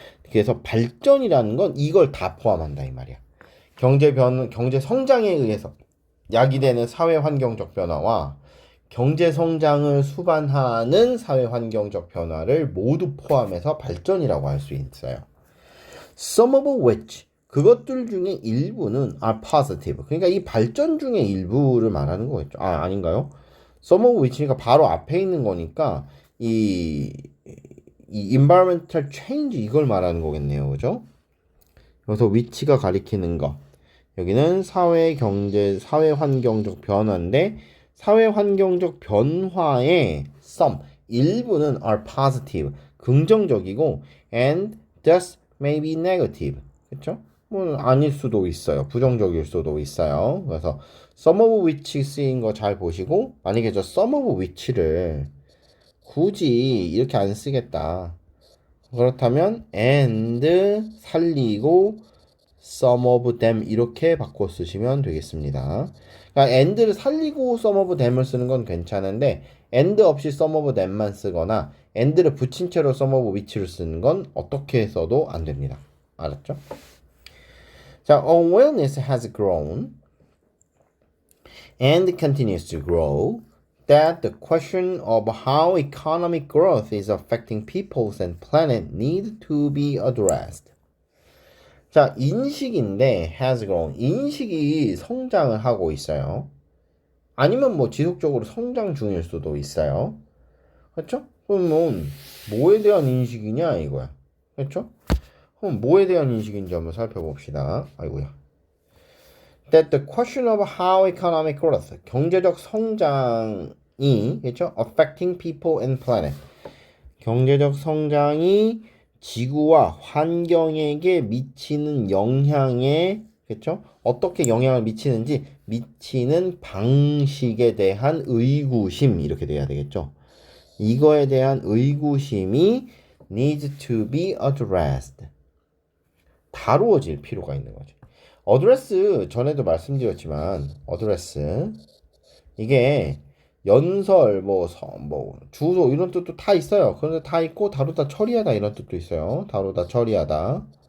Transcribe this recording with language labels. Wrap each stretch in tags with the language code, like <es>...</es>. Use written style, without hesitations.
<ko>그래서 발전이라는 건 이걸 다 포함한다 이 말이야. 경제 성장에 의해서 야기되는 사회 환경적 변화와 경제 성장을 수반하는 사회 환경적 변화를 모두 포함해서 발전이라고 할 수 있어요.</ko> <en>Some of which</en> <ko>그것들 중에 일부는</ko> <en>are positive.</en> <ko>그러니까 이 발전 중에 일부를 말하는 거겠죠. 아닌가요?</ko> <en>Some of which</en> <ko>니까 바로 앞에 있는 거니까 이</ko> <en>environmental change</en> <ko>이걸 말하는 거겠네요. 그죠? 그래서 which가 가리키는 거. 여기는 사회 경제, 사회 환경적 변화인데 사회 환경적 변화의 some 일부는</ko> <en>are positive</en> <ko>긍정적이고</ko> <en>and thus may be negative.</en> <ko>그렇죠? 뭐 아닐 수도 있어요. 부정적일 수도 있어요. 그래서</ko> <en>some of which</en> <ko>쓰인 거 잘 보시고 만약에 저 some of which를 굳이 이렇게 안 쓰겠다. 그렇다면 and 살리고</ko> <en>some of them</en> <ko>이렇게 바꿔 쓰시면 되겠습니다. 그러니까 and를 살리고</ko> <en>some of them</en> <ko>을 쓰는 건 괜찮은데 and 없이 some of them만 쓰거나 and를 붙인 채로</ko> <en>some of which</en> <ko>를 쓰는 건 어떻게 써도 안 됩니다. 알았죠?</ko> <en>자, awareness has grown and continues to grow that the question of how economic growth is affecting peoples and planet need to be addressed.</en> <ko>자, 인식인데</ko> <en>has grown.</en> <ko>인식이 성장을 하고 있어요. 아니면 뭐 지속적으로 성장 중일 수도 있어요. 그렇죠? 그러면 뭐에 대한 인식이냐 이거야. 그렇죠? 그럼 뭐에 대한 인식인지 한번 살펴봅시다. 아이고야.</ko> <en>That the question of how economic growth,</en> <ko>경제적 성장이, 그렇죠?</ko> <en>Affecting people and planet.</en> <ko>경제적 성장이 지구와 환경에게 미치는 영향에, 그렇죠? 어떻게 영향을 미치는지 미치는 방식에 대한 의구심 이렇게 돼야 되겠죠. 이거에 대한 의구심이</ko> <en>needs to be addressed.</en> <ko>다루어질 필요가 있는 거죠. address 전에도 말씀드렸지만 address 이게 연설, 뭐 주소 이런 뜻도 다 있어요. 그런데 다 있고 다루다 처리하다 이런 뜻도 있어요. 다루다 처리하다.</ko>